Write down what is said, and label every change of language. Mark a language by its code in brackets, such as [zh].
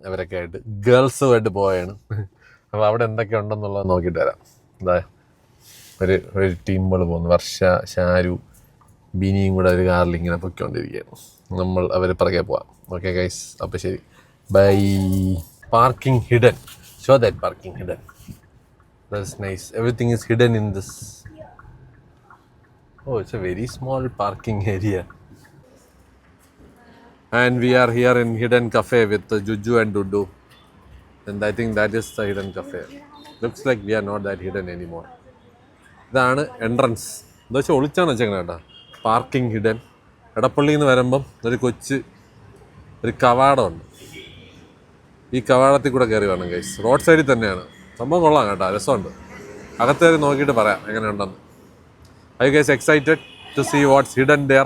[ml] ഇവരൊക്കെ ആയിട്ട് ഗേൾസുമായിട്ട് പോവുകയാണ്. അപ്പോൾ അവിടെ എന്തൊക്കെ ഉണ്ടെന്നുള്ളത് നോക്കിയിട്ട് വരാം. എന്താ ഒരു ടീമുകൾ പോകുന്നു. വർഷ, ഷാരു, ബിനിയും കൂടെ ഒരു കാറിൽ ഇങ്ങനെ പൊയ്ക്കൊണ്ടിരിക്കുകയാണ്. നമ്മൾ അവർ പിറകെ പോവാം. ഓക്കെ ഗൈസ്, അപ്പോൾ ശരി, by. [en] Parking hidden, show that parking hidden. That's nice. Everything is hidden in this. Oh, it's a very small parking area. And we are here in Hidden Cafe with Juju and Dudu. And I think that is the Hidden Cafe. Looks like we are not that hidden anymore. [ml] ഇതാണ് entrance. എന്താ വെച്ചാൽ ഒളിച്ചാണ് വെച്ചേക്കണേ കേട്ടോ. Parking hidden. എടപ്പള്ളിയിൽ നിന്ന് വരുമ്പം ഒരു കവാടമുണ്ട്. ഈ കവാടത്തിൽ കൂടെ കയറി വേണം ഗൈസ്. റോഡ് സൈഡിൽ തന്നെയാണ്. സംഭവം കൊള്ളാം കേട്ടോ, രസമുണ്ട്. അകത്തേറി നോക്കിയിട്ട് പറയാം എങ്ങനെയുണ്ടെന്ന്. [en] I guys excited to see what's hidden there.